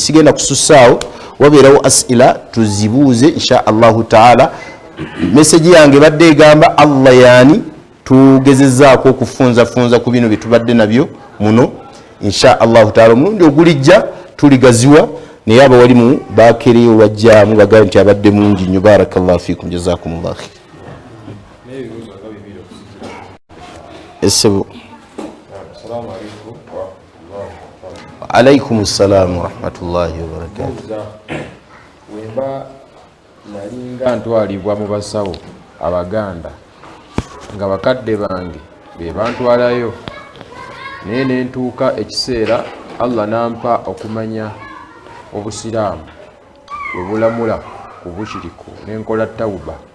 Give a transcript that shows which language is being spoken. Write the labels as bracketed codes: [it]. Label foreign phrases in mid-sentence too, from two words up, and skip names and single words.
[lg] Sigenda kusussaawo, wabeerawo asila tuzibuuze [ar] إن شاء الله تعالى. [lg] Meseji yange badde egamba Allah yaani, tugezezaako okufunzafunza ku bino byetubadde nabyo muno [ar] إن شاء الله تعالى. [lg] Omulundi ogulijja tuligaziwa, naye abawalimu bakereyo olwajjaamu bagabe nti abadde mungi nnyo. [ar] بارك الله فيكم جزاكم الله خيرا. [lg] Essebo. [ar] السلام عليكم ورحمة الله. عليكم السلام ورحمة الله وبركاته. [lg] Wemba nalinga ntwalibwa mu basawo Abaganda nga bakadde bange be bantwalayo, naye ne ntuuka ekiseera Allah nampa okumanya obusiraamu bwe bulamula ku bushiriku, ne nkola tawuba.